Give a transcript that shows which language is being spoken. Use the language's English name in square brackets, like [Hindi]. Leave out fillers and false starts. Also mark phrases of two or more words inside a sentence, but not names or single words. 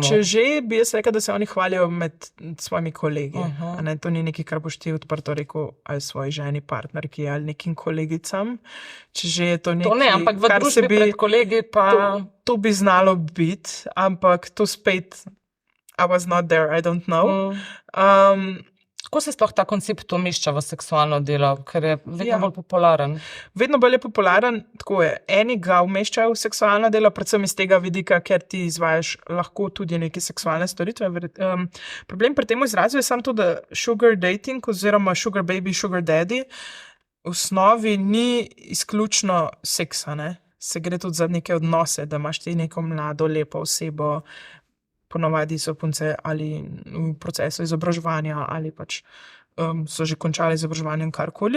[Slovenian] Če že, bi jaz rekel, da se oni hvalijo med svojimi kolegi. Ne, to ni nekaj, kar boš ti odprto rekel ali svoji ženi, partnerki ali nekim kolegicam. Če že je to nekaj, to ne, ampak v družbi pred kolegi pa... To bi znalo biti, ampak to spet, [English] I was not there, I don't know. [Slovenian] Kako se sploh ta koncept umešča v seksualno delo, ker je vedno bolj popularen? Vedno bolj je popularen, tako je. Eni ga umeščajo v seksualno delo, predvsem iz tega vidika, ker ti izvajaš lahko tudi neke seksualne storitve. Problem pri tem izrazu je samo to, da [English] sugar dating [Slovenian] oziroma [English] sugar baby, sugar daddy [Slovenian] v osnovi ni izključno seksa, ne. Se gre tudi za neke odnose, da imaš ti neko mlado, lepo osebo, ponovadi so punce ali v procesu izobraževanja ali pač so že končali izobraževanje in karkoli.